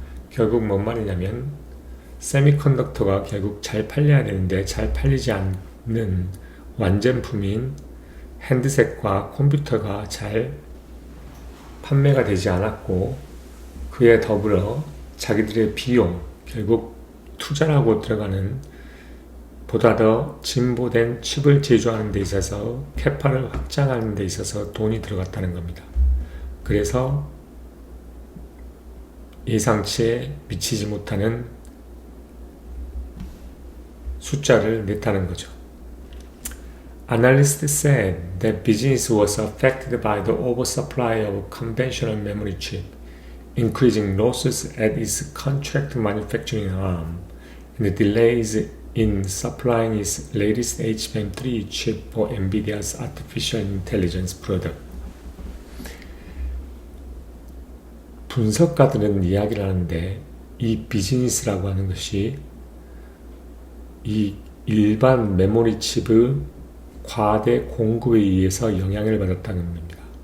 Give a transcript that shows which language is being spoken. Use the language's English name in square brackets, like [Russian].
[Korean] 결국 뭔 말이냐면 세미컨덕터가 결국 잘 팔려야 되는데 잘 팔리지 않는 완전품인 핸드셋과 컴퓨터가 잘 판매가 되지 않았고, 그에 더불어 자기들의 비용, 결국 투자라고 들어가는 보다 더 진보된 칩을 제조하는 데 있어서 캐파를 확장하는 데 있어서 돈이 들어갔다는 겁니다. 그래서 예상치에 미치지 못하는 숫자를 냈다는 거죠. [English] Analysts said that business was affected by the oversupply of conventional memory chip, increasing losses at its contract manufacturing arm, and delays in supplying its latest HBM3 chip for NVIDIA's artificial intelligence product. [Korean] 분석가들은 이야기를 하는데 이 비즈니스라고 하는 것이 이 일반 메모리 칩의 과대 공급에 의해서 영향을 받았다는 겁니다.